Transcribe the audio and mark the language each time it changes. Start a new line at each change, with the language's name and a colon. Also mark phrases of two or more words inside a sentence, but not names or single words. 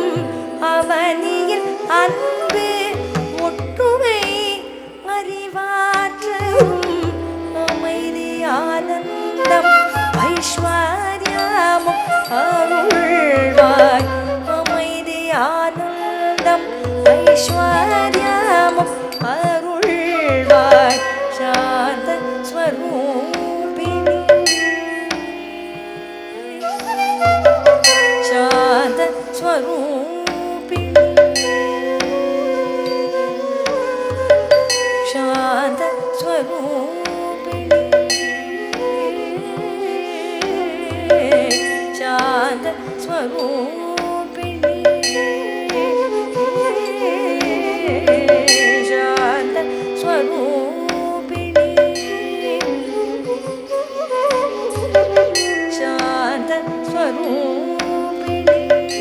Tamil: அவனில் அன்பு ஒற்றுமை அறிவாற்றலும் அமைதி ஆனந்தம் ஐஸ்வர்யமும் அருள்வாய் அமைதி ஆனந்தம் ஐஸ்வர்யமும் அருள்வாய் சாந்த ஸ்வரூபிணி
Sanskrit: शांत स्वरूपिणी शांत स्वरूपिणी शांत स्वरूपिणी शांत स्वरूपिणी शांत स्वरूपिणी